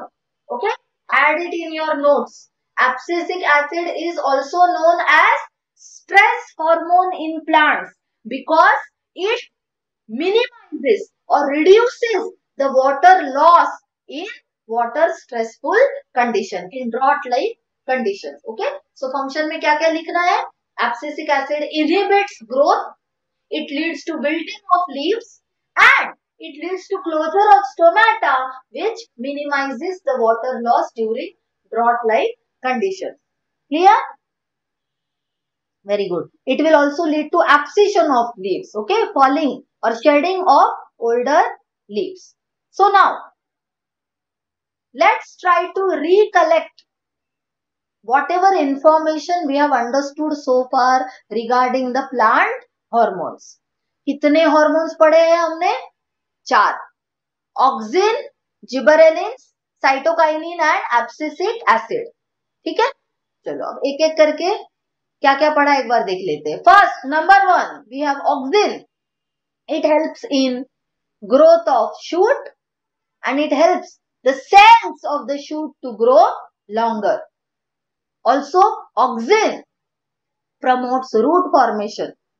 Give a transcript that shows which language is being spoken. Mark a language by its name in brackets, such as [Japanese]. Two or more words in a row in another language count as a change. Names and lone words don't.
[English] Okay, add it in your notes. Abscisic acid is also known as stress hormone in plants because it minimizes or reduces the water loss in water stressful condition, in drought like conditions. [Hindi] Okay, so function में क्या क्या लिखना है? [English] Abscisic acid inhibits growth, it leads to wilting of leaves, and it leads to closure of stomata which minimizes the water loss during drought like conditions. Clear? Very good. It will also lead to abscission of leaves, okay, falling or shedding of older leaves. So now, let's try to recollect whatever information we have understood so far regarding the plant hormones. [Hindi] कितने hormones पढ़े हैं हमने? 4. [English] Auxin, gibberellins, cytokinin and abscisic acid. [Hindi] ठीक है? चलो अब एक एक करके क्या क्या पढ़ा एक बार देख लेते हैं. [English] First, number 1, we have auxin. It helps in growth of shoot and it helps the cells of the shoot to grow longer. Also, auxin promotes root formation.